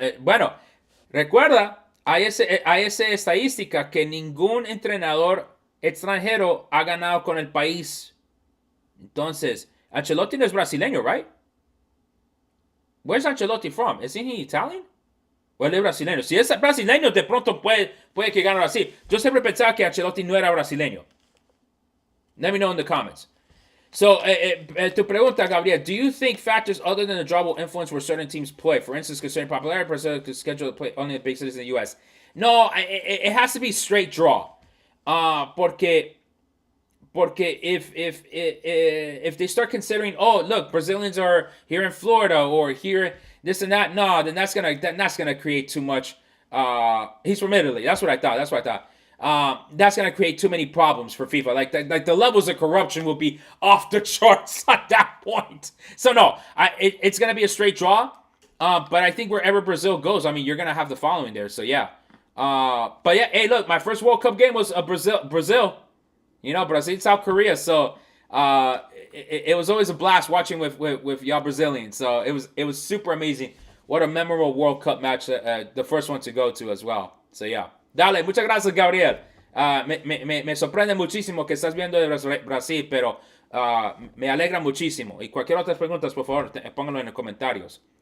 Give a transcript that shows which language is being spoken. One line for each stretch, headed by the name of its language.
Spanish: Bueno, recuerda, hay esa estadística que ningún entrenador extranjero ha ganado con el país. Entonces, Ancelotti no es brasileño,
English: right? Where's Ancelotti from? Isn't he Italian?
Spanish: ¿O él es brasileño? Si es brasileño, de pronto puede que gane así. Yo siempre pensaba que Ancelotti no era brasileño.
English: Let me know in the comments. So,
Spanish: tu pregunta,
English: Gabriel, do you think factors other than the draw will influence where certain teams play? For instance, concerning popularity, Brazil could schedule to play only the big cities in the U.S. No, it has to be straight draw. Porque if they start considering, oh, look, Brazilians are here in Florida or here this and that, no, then that's gonna create too much. He's from Italy. That's what I thought. That's gonna create too many problems for FIFA. Like the levels of corruption will be off the charts at that point. So no, it's gonna be a straight draw. But I think wherever Brazil goes, I mean, you're gonna have the following there. So yeah. But yeah, hey, look, my first World Cup game was Brazil. You know, Brazil, South Korea. So it was always a blast watching with y'all Brazilians. So it was super amazing. What a memorable World Cup match, the first one to go to as well. So yeah.
Spanish: Dale, muchas gracias, Gabriel. Me sorprende muchísimo que estás viendo de Brasil, pero me alegra muchísimo. Y cualquier otra preguntas, por favor, pónganlo en los comentarios.